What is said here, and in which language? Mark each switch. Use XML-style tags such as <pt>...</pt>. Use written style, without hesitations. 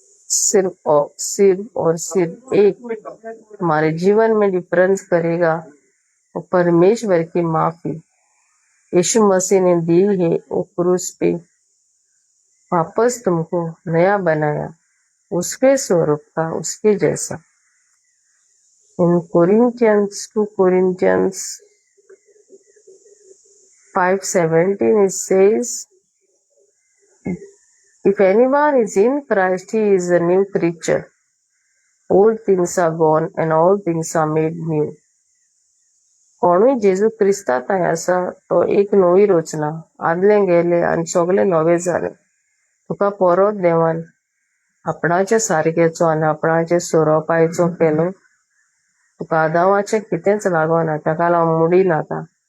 <hi>सिर्फ और सिर्फ एक तुम्हारे जीवन में डिफरेंस करेगा, वो परमेश्वर की माफी यीशु मसीह ने दी है। वो क्रूस पे वापस तुमको नया बनाया, उसके स्वरूप का, उसके जैसा।</hi> <en>इन Corinthians 2 Corinthians 5:17 it says, if anyone is in Christ, he is a new creature. Old things are gone and all things are made new.</en> <kok>कोणी जेजू क्रिस्तात आहे असं तो एक नवी रचना, आदले गेले आणि सगळे नवे झाले। तुका परत देवान आपणाचे सारखेचो आणि आपणाचे स्वरूपाचो केलो। तुका आदामाचे कितेंच लागोना, ताका लागून मुडी नाका।</kok>